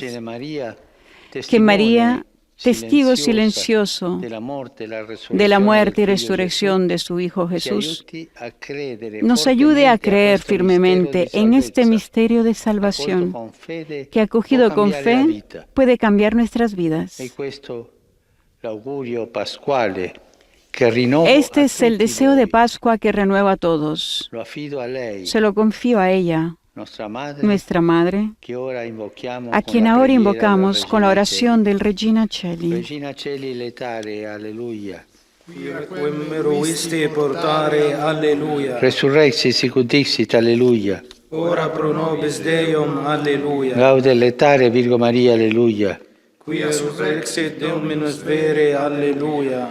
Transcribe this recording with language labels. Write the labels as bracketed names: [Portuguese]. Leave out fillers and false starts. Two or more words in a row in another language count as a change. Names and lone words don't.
[Spanish] Que María, testigo silencioso de la muerte y resurrección de su Hijo Jesús, nos ayude a creer firmemente en este misterio de salvación que, acogido con fe, puede cambiar nuestras vidas. Este es el deseo de Pascua que renueva a todos. Se lo confío a ella, nuestra Madre, a quien ahora invocamos con la oración del Regina Coeli. [Latin] Regina Coeli letare, alleluia. Quem meruisti portare, alleluia. Resurrexit sicut dixit, alleluia. Ora pro nobis Deum, alleluia. Gaude letare, Virgo Maria, alleluia. Quia surrexit Dominus vere, alleluia.